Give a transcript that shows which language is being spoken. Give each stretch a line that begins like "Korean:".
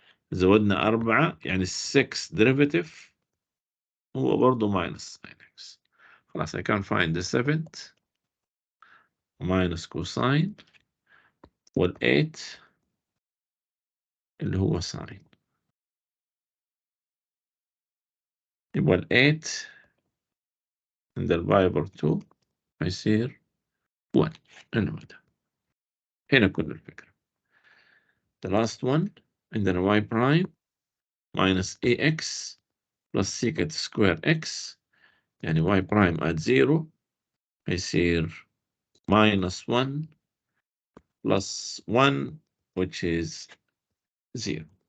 Arabic: زودنا 4 يعني 6 derivative هو برضه minus sin x. خلاص
English: I can find the 7th minus cosine
Arabic: وال 8 اللي هو
English: sin.
Arabic: يبقى ال 8 عند الباي
English: over 2
Arabic: هيصير 1. اللي هو ده. هنا كل الفكرة.
English: The last one
Arabic: عندنا
English: y prime minus ax plus secant square x
Arabic: يعني
English: y prime at 0
Arabic: هيصير
English: minus 1 plus 1 which is 0.